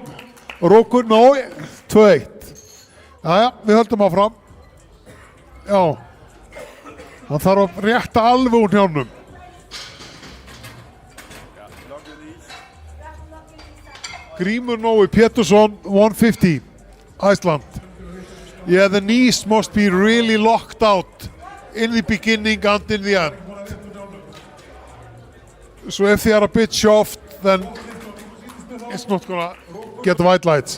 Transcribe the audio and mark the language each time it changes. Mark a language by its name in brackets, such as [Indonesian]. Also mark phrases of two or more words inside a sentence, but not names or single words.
[Icelandic] Rókur, 2-1. Jæja, við höldum áfram. Já, hann þarf að rétta alveg úr njánum. Grímur Nói Pétursson, 150, Iceland. [English] Yeah, the knees must be really locked out in the beginning and in the end. So if they are a bit soft, then it's not gonna get white lights.